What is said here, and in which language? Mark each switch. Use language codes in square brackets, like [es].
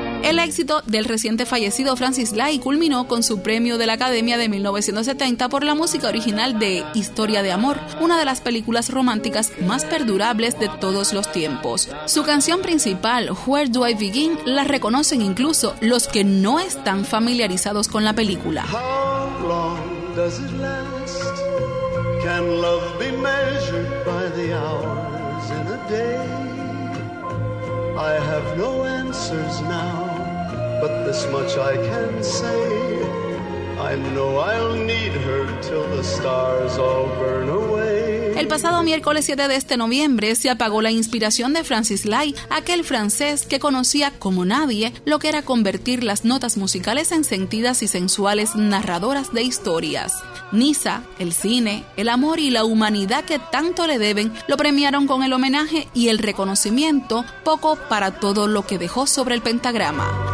[es] El éxito del reciente fallecido Francis Lai culminó con su premio de la Academia de 1970 por la música original de Historia de Amor, una de las películas románticas más perdurables de todos los tiempos. Su canción principal, Where Do I Begin, la reconocen incluso los que no están familiarizados con la película. [en] How long does it last? Can love be measured by the hours in a day? I have no answers now, but this much I can say. I know I'll need her till the stars all burn away. [es] El pasado miércoles 7 de este noviembre se apagó la inspiración de Francis Lai, aquel francés que conocía como nadie lo que era convertir las notas musicales en sentidas y sensuales narradoras de historias. Niza, el cine, el amor y la humanidad que tanto le deben lo premiaron con el homenaje y el reconocimiento, poco para todo lo que dejó sobre el pentagrama.